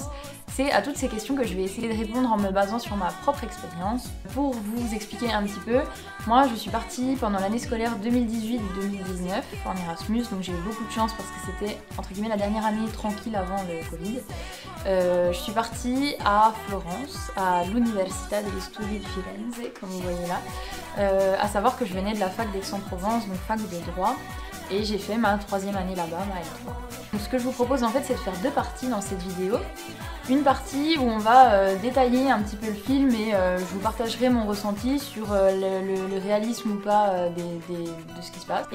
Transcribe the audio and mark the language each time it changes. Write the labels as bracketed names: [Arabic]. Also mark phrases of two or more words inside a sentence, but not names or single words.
[French] C'est à toutes ces questions que je vais essayer de répondre en me basant sur ma propre expérience. Pour vous expliquer un petit peu, moi je suis partie pendant l'année scolaire 2018-2019 en Erasmus, donc j'ai eu beaucoup de chance parce que c'était entre guillemets la dernière année tranquille avant le Covid. Je suis partie à Florence, à l'Università degli Studi di Firenze, comme vous voyez là, à savoir que je venais de la fac d'Aix-en-Provence, donc fac de droit, et j'ai fait ma troisième année là-bas, ma L3. Donc ce que je vous propose en fait, c'est de faire deux parties dans cette vidéo. Une partie où on va détailler un petit peu le film et je vous partagerai mon ressenti sur le réalisme ou pas de ce qui se passe.